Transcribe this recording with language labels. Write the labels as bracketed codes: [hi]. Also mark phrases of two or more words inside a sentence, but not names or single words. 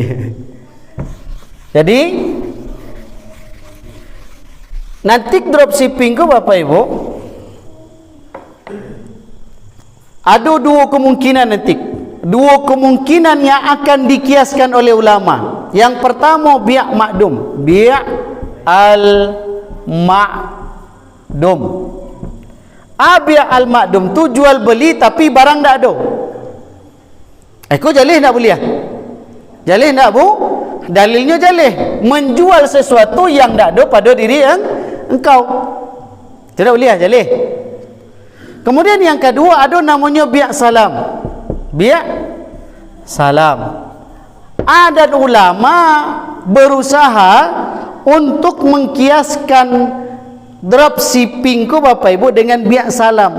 [id] Jadi nanti dropshipping ke Bapak Ibu ada dua kemungkinan nanti. Dua kemungkinan yang akan dikiaskan oleh ulama. Yang pertama [ar] بيع معدوم، بيع المعدوم. بيع المعدوم [id] tu jual beli tapi barang tak ada. Kau jalih tak boleh? Jalih tak Bu? Dalilnya jalih, menjual sesuatu yang tak ada pada diri engkau. Tidak boleh jalih. Kemudian yang kedua ada namanya [ar] بيع سلم. بيع سلم. [id] Ada ulama berusaha untuk mengkiaskan dropshipping ku Bapak Ibu dengan [ar] بيع سلم.